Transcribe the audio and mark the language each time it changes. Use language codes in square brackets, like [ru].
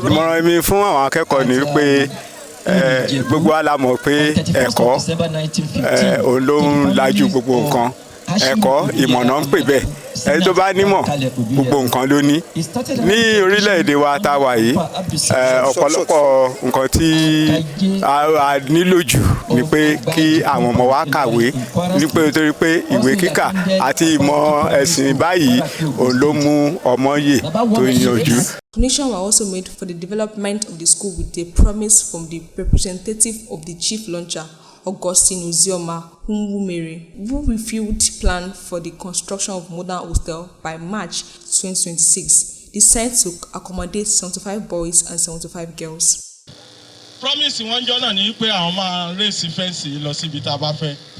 [yo] ìmọ̀ràn mi fún àwọn akẹ́kọ̀ọ́ ni pé gbogbo wa la mọ̀ pé ẹ̀kọ́ òun ló ń lajú gbogbo nǹkan ẹ̀kọ́ ìmọ̀ náà ń pè bẹ́ẹ̀ ẹni tó bá nímọ̀ gbogbo nǹkan ló ní ní orílẹ̀-èdè wa tá a wà yìí ọ̀pọ̀lọpọ̀ nǹkan tí a nílò jù ni pé kí àwọn ọmọ wa kàwé nítorí pé ìwé kíkà àti ìmọ̀ ẹ̀sìn báyìí òun ló mú ọmọ yè tó yanjú. [en] Donations were also made for the development of the school with a promise from the representative of the chief launcher, Augustine Uzioma Humwumere, who revealed plan for the construction of modern hostel by March 2026, designed to accommodate 75 boys and 75 girls. [yo] Promise wọn jọ náà ni pé àwọn máa rèsì fẹ́ǹsì lọ síbi tá a bá fẹ́.